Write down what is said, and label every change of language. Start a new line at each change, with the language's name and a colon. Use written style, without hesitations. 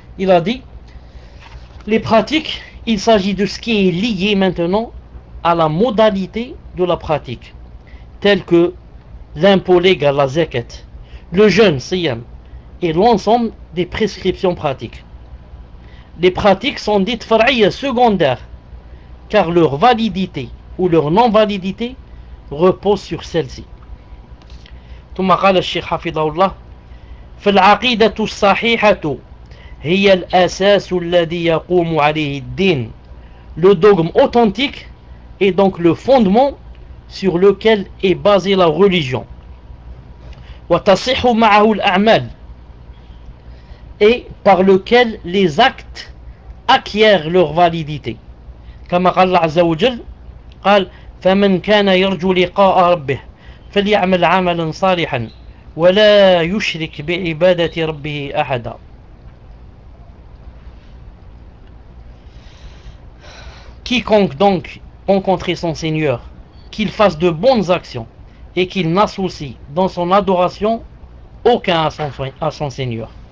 French: Il a dit, les pratiques, il s'agit de ce qui est lié maintenant à la modalité de la pratique, telle que l'impôt légal, la zakat, le jeûne, siyam, et l'ensemble des prescriptions pratiques. Les pratiques sont dites far'iyya, secondaires, car leur validité ou leur non-validité repose sur celles-ci.
Arabic: Thumma qala al-Sheikh Hafidhahullah, فالعقيدة الصحيحة هي الأساس الذي يقوم عليه الدين.
French: Le dogme authentique est donc le fondement sur lequel est basée la religion.
Arabic: وتصح معه الأعمال,
French: et par lequel les actes acquièrent leur validité.
Arabic: كما قال الله عز وجل, قال فمن كان يرجو لقاء ربه فليعمل عملا صالحا ولا يشرك بعبادة ربه أحدا.
French: Quiconque donc rencontrer son Seigneur, qu'il fasse de bonnes actions et qu'il n'associe dans son adoration aucun à son Seigneur.